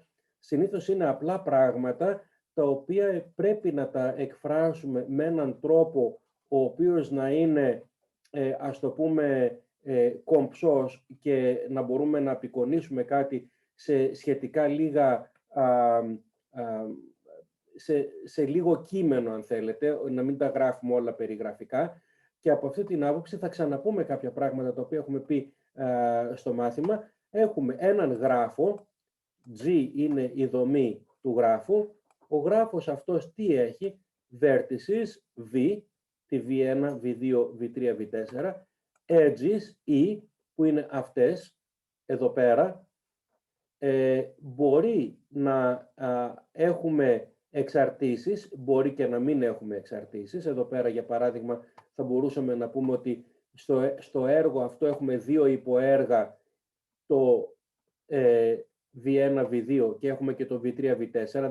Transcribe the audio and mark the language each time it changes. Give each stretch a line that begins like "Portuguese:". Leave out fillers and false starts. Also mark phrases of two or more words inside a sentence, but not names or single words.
Greek: Συνήθως είναι απλά πράγματα τα οποία πρέπει να τα εκφράσουμε με έναν τρόπο ο οποίος να είναι, ας το πούμε, κομψός και να μπορούμε να απεικονίσουμε κάτι σε σχετικά λίγα, σε λίγο κείμενο, αν θέλετε, να μην τα γράφουμε όλα περιγραφικά. Και από αυτή την άποψη θα ξαναπούμε κάποια πράγματα τα οποία έχουμε πει στο μάθημα. Έχουμε έναν γράφο, G είναι η δομή του γράφου. Ο γράφος αυτός τι έχει? Vertices, V, τη V1, V2, V3, V4, edges, E, που είναι αυτές, εδώ πέρα. Μπορεί να έχουμε εξαρτήσεις, μπορεί και να μην έχουμε εξαρτήσεις. Εδώ πέρα, για παράδειγμα, θα μπορούσαμε να πούμε ότι στο έργο αυτό έχουμε δύο υποέργα, το V1, V2 και έχουμε και το V3, V4.